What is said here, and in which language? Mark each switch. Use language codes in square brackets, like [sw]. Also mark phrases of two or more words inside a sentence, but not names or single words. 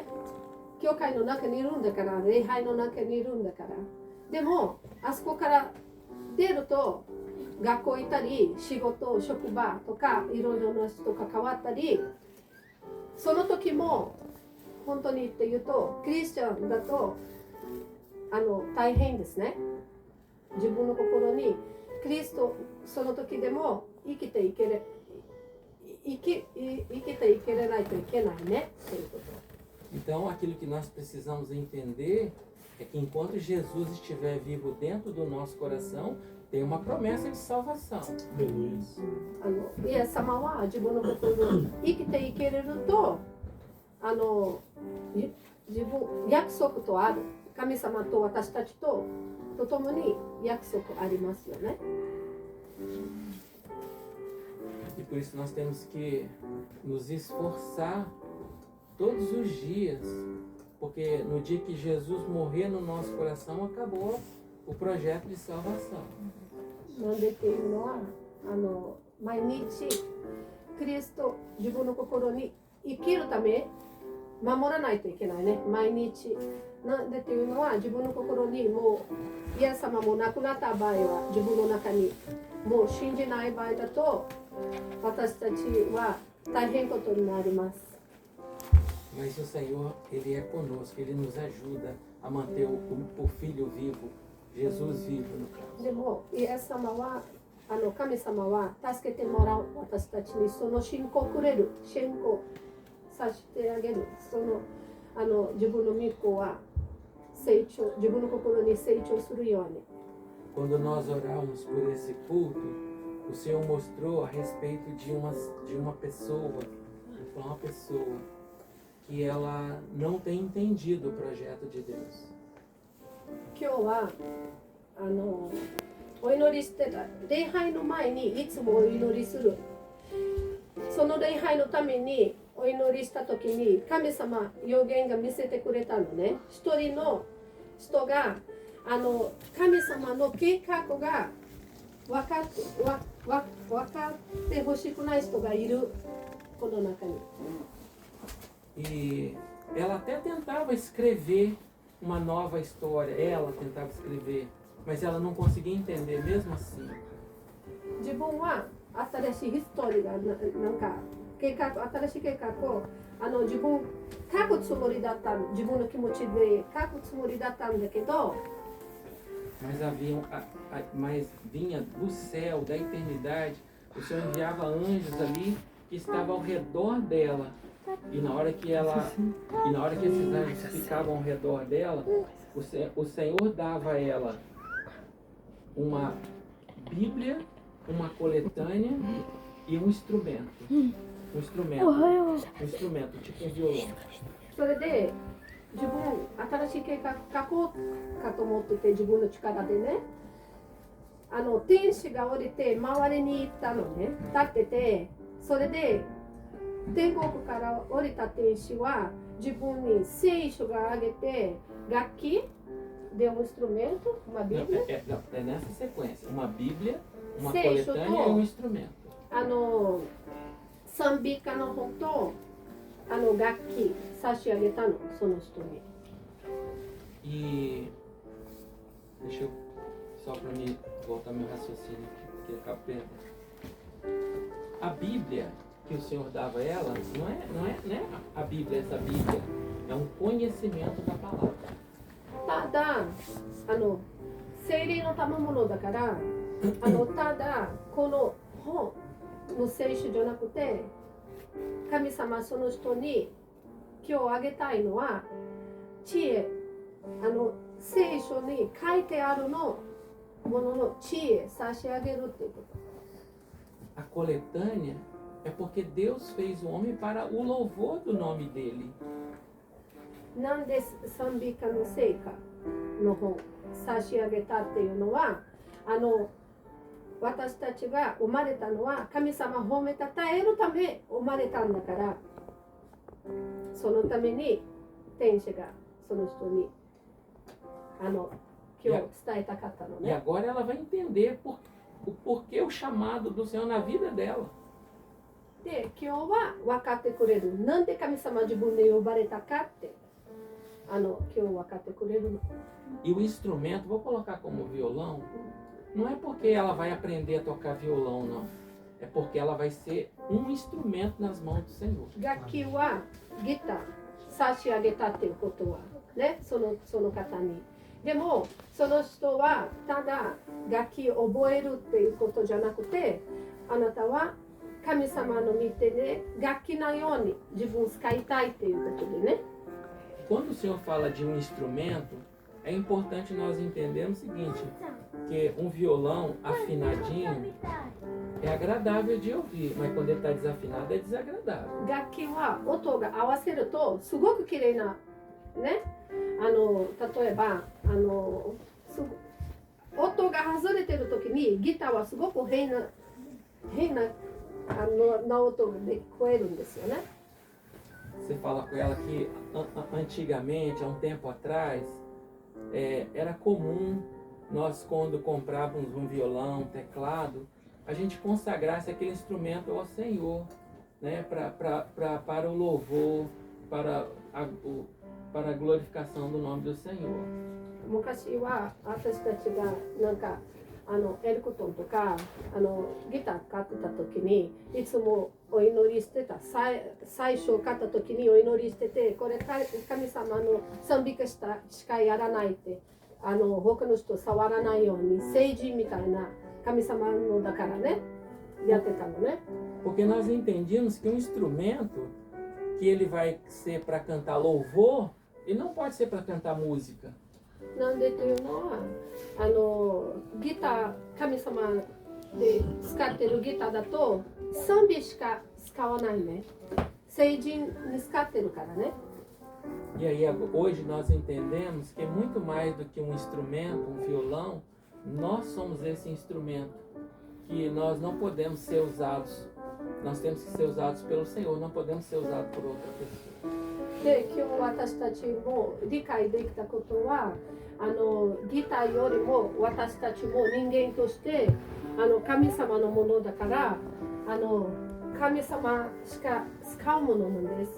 [ja] 教会の中にいるんだから、礼拝の中にいるんだから。でもあそこから出ると学校行ったり仕事職場とかいろいろな人と関わったり、その時も本当に言って言うとクリスチャンだと大変ですね。自分の心にキリストその時でも生きていけれないといけないねということ。 [pt] Então, aquilo que nós precisamos entender é que enquanto Jesus estiver vivo dentro do nosso coração, tem uma promessa de salvação. Beleza. [ja] イエス様は自分の心に生きていけれると自分約束とある神様と私たちと共に約束ありますよね。 [pt] E por isso nós temos que nos esforçar todos os dias, porque no dia que Jesus morrer no nosso coração, acabou o projeto de salvação. [ja] なんでっていうのは毎日キリスト自分の心に生きるため守らないといけないね。毎日なんでっていうのは自分の心にもうイエス様も亡くなった場合は自分の中にもう信じない場合だと私たちは大変ことになります。 [pt] Mas o Senhor, Ele é conosco, Ele nos ajuda a manter o Filho vivo, Jesus vivo no caso. [ja] でもイエス様は神様は助けてもらう私たちにその信仰をくれる信仰させてあげるその自分の御子は成長自分の心に成長するように。 [pt] Quando nós oramos por esse culto, o Senhor mostrou a respeito de uma pessoa, uma pessoa que ela não tem entendido o projeto de Deus. [ja] 今日はお祈りしてた礼拝の前にいつもお祈りする。その礼拝のためにお祈りした時に神様予言が見せてくれたのね。一人の人が神様の計画が分かってほしくない人がいるこの中に。 [pt] E ela até tentava escrever uma nova história, ela tentava escrever, mas ela não conseguia entender mesmo assim. [ja] 自分は新しいヒストリーがなんか新しい計画を自分書くつもりだった自分の気持ちで書くつもりだったんだけど [pt] Mas vinha do céu, da eternidade, o Senhor enviava anjos ali que estavam ao redor dela. E na hora que esses anjos ficavam ao redor dela, o Senhor dava a ela uma Bíblia, uma coletânea e um instrumento. Um instrumento, tipo um violão. [ja] それで自分新しい計画書こうかと思ってて自分の力でね天使が降りて周りに行ったのね立っててそれで天国から降りた天使は自分に聖書があげて楽器 [pt] de um instrumento, uma Bíblia. É nessa sequência, uma Bíblia, uma coletânea e um instrumento. [ja] 賛美歌の本と楽器差し上げたのその人に。 [pt] E deixa eu só para me voltar meu raciocínio aqui, porque acaba perdendo. A Bíblia que o Senhor dava a ela não é a Bíblia, essa Bíblia é um conhecimento da palavra. [ja] ただ聖霊の賜物だからただこの本の聖書じゃなくて、神様その人に今日あげたいのは知恵、聖書に書いてあるものの知恵差し上げるっていうこと。 [pt] A coletânea é porque Deus fez o homem para o louvor do nome dele. [ja] なんで賛美歌の聖歌の本差し上げたっていうのは、私たちが生まれたのは神様を褒めたたえるため生まれたんだから、そのために天使がその人に今日伝えたかったの [pt] E [ja] ね。 [pt] agora ela vai entender o porquê o chamado do Senhor na vida dela. [ja] で、今日は分かってくれる。なんで神様自分で呼ばれたかって、今日分かってくれるの。 [pt] E o instrumento, vou colocar como violão, não é porque ela vai aprender a tocar violão, não. É porque ela vai ser um instrumento nas mãos do Senhor. [ja] 楽器はギター差し上げたっていうことはね、その方に。でもその人はただ楽器を覚えるっていうことじゃなくて、あなたは神様の見てで楽器のように自分を使いたいっていうことでね。 [pt] Quando o Senhor fala de um instrumento, é importante nós entendermos o seguinte, que um violão afinadinho é agradável de ouvir, mas quando ele está desafinado é desagradável. [ja] 楽器は音が合わせるとすごく綺麗なね、例えば音が外れてる時にギターはすごく変な音で聞こえるんですよね。 [pt] Você fala com ela que antigamente, há um tempo atrás, era comum nós, quando comprávamos um violão, um teclado, a gente consagrasse aquele instrumento ao Senhor, né? Para o louvor, para a glorificação do nome do Senhor. [ja] 昔は私たちがなんかエルクトンとかギター買ってた時にいつもお祈りしてた。最初買った時にお祈りしてて、これ神様の賛美歌しかやらないって、他の人触らないように聖人みたいな神様のだからねやってたのね。 [pt] Porque nós entendíamos que um instrumento que ele vai ser para cantar louvor, ele não pode ser para cantar música. [ja] なんでというのはギター神様で使ってるギターだと賛美しか使わないね。聖人に使ってるからね。 [pt] E aí hoje nós entendemos que é muito mais do que um instrumento, um violão, nós somos esse instrumento, que nós não podemos ser usados, nós temos que ser usados pelo Senhor, não podemos ser usados por outra pessoa. [ja] で、今日私たちも理解できたことはギターよりも私たちも人間として神様のものだから神様しか使うものなんです。